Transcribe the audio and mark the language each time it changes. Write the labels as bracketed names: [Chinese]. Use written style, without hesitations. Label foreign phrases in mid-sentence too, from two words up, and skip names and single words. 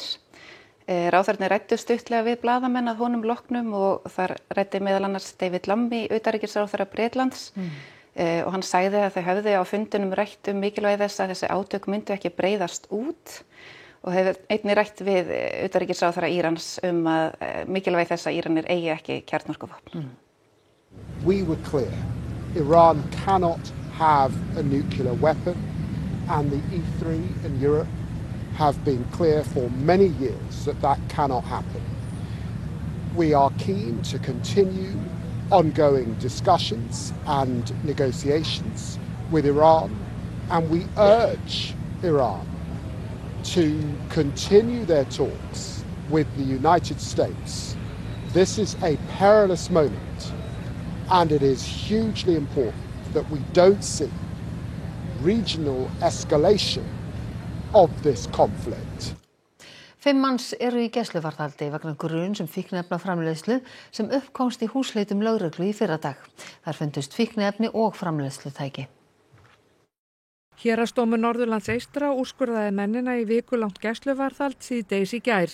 [Icelandic] Ráðherrarnir ræddu stuttlega við blaðamenn að honum loknum og þar ræddi meðal annars David Lammy, utanríkisráðherra Bretlands og hann sagði að þau hefðu á fundinum rætt mikilvægi þess að þessi átök myndu ekki breiðast út og hefur einnig rætt við utanríkisráðherra Írans að mikilvægi þess að Íranir eigi ekki kjarnorkuvopn. [English] We were clear. Iran cannot have a nuclear weapon and the E3 in Europe have been clear for many years that that cannot happen. We are keen to continue ongoing discussions and negotiations with Iran, and we urge Iran to continue their talks with the United States. This is a perilous moment, and it is hugely important that we don't see regional escalation of this conflict. [Icelandic] 5 manns eru í gæsluvarðhaldi vegna gruns fíkniefnaframleiðslu sem uppkomst í húsleitum lögreglu í fyrradag. Þar fundust fíkniefni og framleiðslutæki. Héraðsdómur Norðurlands eystra úrskurðaði mennina í vikulangt gæsluvarðhald síðdegis í gær.